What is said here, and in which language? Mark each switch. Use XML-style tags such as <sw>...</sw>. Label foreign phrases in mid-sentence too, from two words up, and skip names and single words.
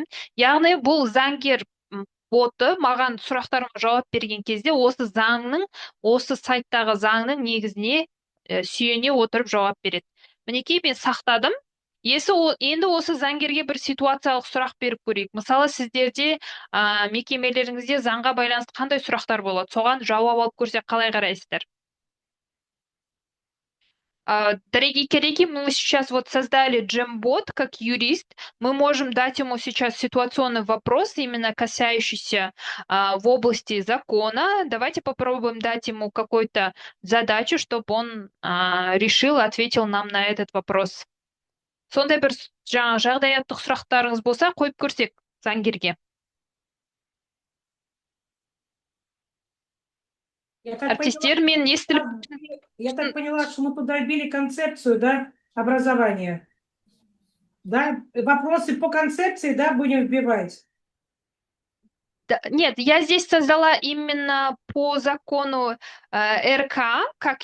<kk>Яғни бұл заңгер боты маған сұрақтарыма жауап берген кезде осы заңның, осы сайттағы заңның негізіне сүйене отырып жауап береді. Мінекей мен сақтадым. Енді осы заңгерге бір ситуациялық сұрақ беріп көрейік. Мысалы сіздерде мекемелеріңізде заңға байланысты қандай сұрақтар болады? Соған жауап алып көрсек қалай қарайсыздар?</kk> <ru>Дорогие коллеги, мы сейчас вот создали Джембот как юрист. Мы можем дать ему сейчас ситуационный вопрос, именно касающийся в области закона. Давайте попробуем дать ему какую-то задачу, чтобы он решил, ответил нам на этот вопрос.</ru> <kk>Сондай бір жағдаяттық сұрақтарыңыз болса, қойып көрсек заңгерге. Артистер, мен естіліп...</kk> <ru>Я так поняла, что мы туда вбили концепцию, да, образования. Да, вопросы по концепции, да, будем вбивать. Нет, я здесь создала именно по закону РК, как</ru>